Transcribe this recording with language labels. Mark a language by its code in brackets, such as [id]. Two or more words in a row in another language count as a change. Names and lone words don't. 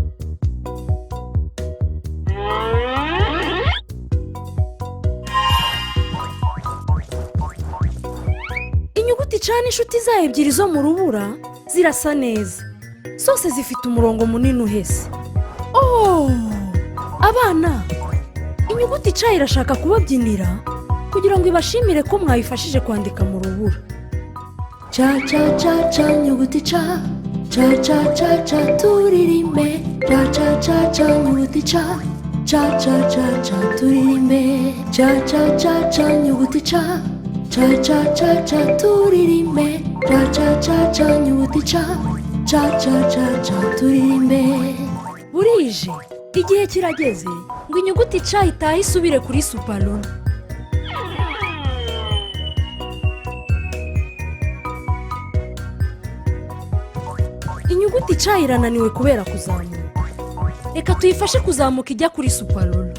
[rw] Inyuguti ca n'inshuti zayo ebyiri zo mu rubura zirasa neza. Zose zifite umurongo munini uhese. Oh! Abana, inyuguti ca irashaka kubabyinira kugira ngo ibashimire ko mwayifashije kwandika mu rubura. Ca ca ca ca nyuguti ca. Ca ca ca ca turirimbe. Ca ca ca ca nyuguti ca. ca ca ca ca turirimbe ca ca ca ca nyuguti ca ca ca ca ca turirimbe ca ca ca ca nyuguti ca ca ca ca ca turirimbe. Burije igihe kirageze ngo inyuguti ca itahe isubire kuri supalona. Inyuguti ca irananiwe kubera kuzamuka, reka tuyifashe kuzamuka ijya kuri supalona.